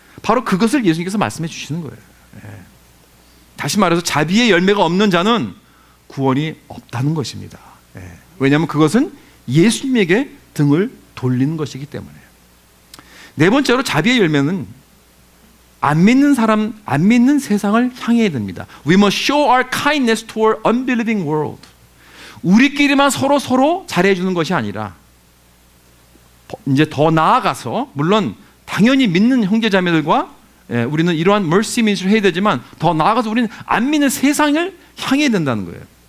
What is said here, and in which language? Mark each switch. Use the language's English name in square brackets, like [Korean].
[Korean] 바로 그것을 예수님께서 말씀해 주시는 거예요. 다시 말해서 자비의 열매가 없는 자는 구원이 없다는 것입니다. 왜냐하면 그것은 예수님에게 등을 돌리는 것이기 때문에. 네 번째로 자비의 열매는 안 믿는 사람, 안 믿는 세상을 향해야 됩니다. [English] We must show our kindness toward unbelieving world. [Korean] 우리끼리만 서로 잘해주는 것이 아니라 이제 더 나아가서, 물론 당연히 믿는 형제자매들과 우리는 이러한 mercy ministry 해야 되지만 더 나아가서 우리는 안 믿는 세상을 향해야 된다는 거예요.